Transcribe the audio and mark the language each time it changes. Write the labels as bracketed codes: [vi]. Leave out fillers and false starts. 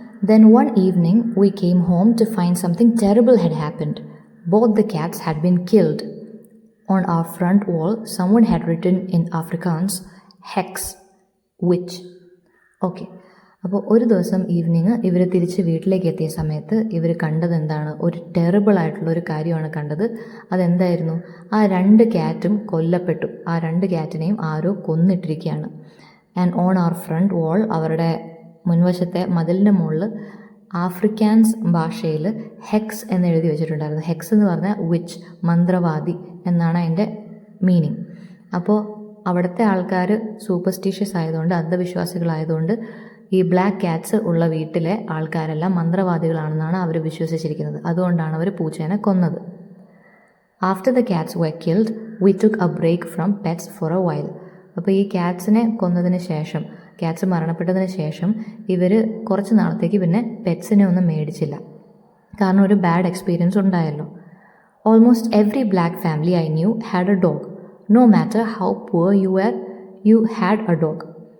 [en] Then one evening we came home to find something terrible had happened. Both the cats had been killed. On our front wall someone had written in Afrikaans hex, witch. [ml] Okay, അപ്പോൾ ഒരു ദിവസം evening ഇവർ തിരിച്ച് വീട്ടിലേക്ക് എത്തിയ സമയത്ത് ഇവർ കണ്ടത് എന്താണ്, ഒരു ടെറിബിൾ ആയിട്ടുള്ള ഒരു കാര്യമാണ് കണ്ടത്. അതെന്തായിരുന്നു, ആ 2 ക്യാറ്റും കൊല്ലപ്പെട്ടു. ആ 2 ക്യാറ്റിനെയും ആരോ കൊന്നിട്ടിരിക്കുകയാണ്. [en] and on our front wall, [ml] അവരുടെ മുൻവശത്തെ മതിലിൻ്റെ മുകളിൽ ആഫ്രിക്കാൻസ് ഭാഷയിൽ ഹെക്സ് എന്ന് എഴുതി വെച്ചിട്ടുണ്ടായിരുന്നു. ഹെക്സ് എന്ന് പറഞ്ഞാൽ വിച്ച്, മന്ത്രവാദി എന്നാണ് അതിൻ്റെ മീനിങ്. അപ്പോൾ അവിടുത്തെ ആൾക്കാർ സൂപ്പർസ്റ്റീഷ്യസ് ആയതുകൊണ്ട്, അന്ധവിശ്വാസികളായതുകൊണ്ട് ഈ ബ്ലാക്ക് ക്യാറ്റ്സ് ഉള്ള വീട്ടിലെ ആൾക്കാരെല്ലാം മന്ത്രവാദികളാണെന്നാണ് അവർ വിശ്വസിച്ചിരിക്കുന്നത്. അതുകൊണ്ടാണ് അവർ പൂച്ചേനെ കൊന്നത്. [en] After the cats were killed, we took a break from pets for a while. [ml] അപ്പോൾ ഈ ക്യാറ്റ്സിനെ കൊന്നതിന് ശേഷം, ക്യാറ്റ്സ് മരണപ്പെട്ടതിന് ശേഷം ഇവർ കുറച്ച് നാളത്തേക്ക് പിന്നെ പെറ്റ്സിനെ ഒന്നും മേടിച്ചില്ല. കാരണം ഒരു bad experience ഉണ്ടായല്ലോ. [en] Almost every black family I knew had a dog. No matter how poor you are, you had a dog.